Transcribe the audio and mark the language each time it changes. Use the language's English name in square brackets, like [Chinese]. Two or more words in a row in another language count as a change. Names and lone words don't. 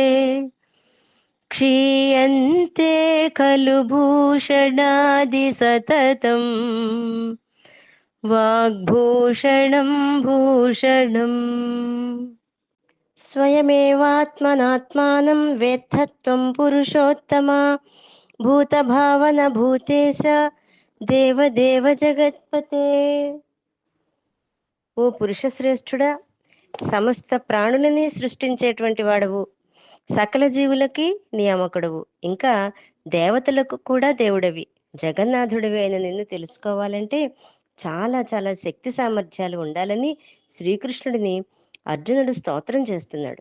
[Sanskrit] क्षीयन्ते खलु भूषणादि सततम् वाग्भूषणं भूषणम् स्वयमेवात्मनात्मानं वेत्थत्वं पुरुषोत्तमा భూతభావన భూతేశ దేవదేవ జగత్పతే. [Telugu] ఓ పురుషశ్రేష్ఠుడా, సమస్త ప్రాణులని సృష్టించేటువంటి వాడవు, సకల జీవులకి నియామకుడవు, ఇంకా దేవతలకు కూడా దేవుడవి, జగన్నాథుడివి అయిన నిన్ను తెలుసుకోవాలంటే చాలా చాలా శక్తి సామర్థ్యాలు ఉండాలని శ్రీకృష్ణుడిని అర్జునుడు స్తోత్రం చేస్తున్నాడు.